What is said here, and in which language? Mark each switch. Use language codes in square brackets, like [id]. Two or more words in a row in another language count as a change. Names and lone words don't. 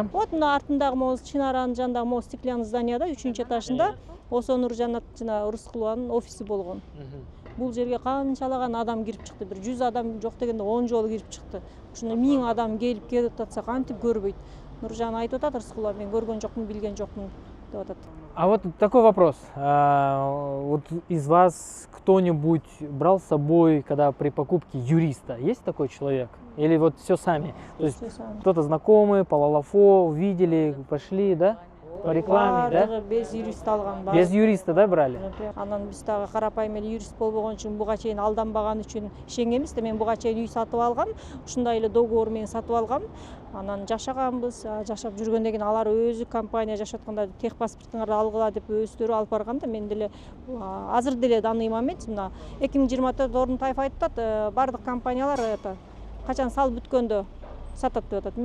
[ky] Вот мына артындагы могу Чинаранын жанындагы могу стеклянный зданияда 3-этажында Осо Нуржанат жана Рыскулованын офиси болгон. Бул жерге канчалаган адам кирип чыкты, бир 100 адам жок дегенде 10 жолу кирип чыкты. Ушуна 1000 адам келип кетип атса кантип көрбөйт. Нуржан айтып атат, Рыскулова, мен көргөн жокмун, билген жокмун деп атат. [ru] А вот такой вопрос. Вот из вас кто-нибудь брал с собой, когда при покупке, юриста? Есть такой человек? Или вот все сами? То есть кто-то знакомый, по Лалафо, увидели, пошли, да? По рекламе, да? Без юриста [ky] алган. [ru] Без юриста, да, брали? [ky] Анан биз дагы карапайым эле юрист болбогон үчүн, буга чейин алданбаган үчүн ишенгенбиз да. Мен буга чейин үй сатып алгам, ушундай эле договор менен сатып алгам. Анан жашаганбыз, жашап жүргөндөн кийин алар өзү компания жашап атканда техпаспортуңарды алгыла деп өздөрү алып барган да. Мен деле азыр деле [ru] данный момент [ky] мына 2024 Орунтаев айтат, бардык компаниялар качан салып бүткөндө сатат деп атат.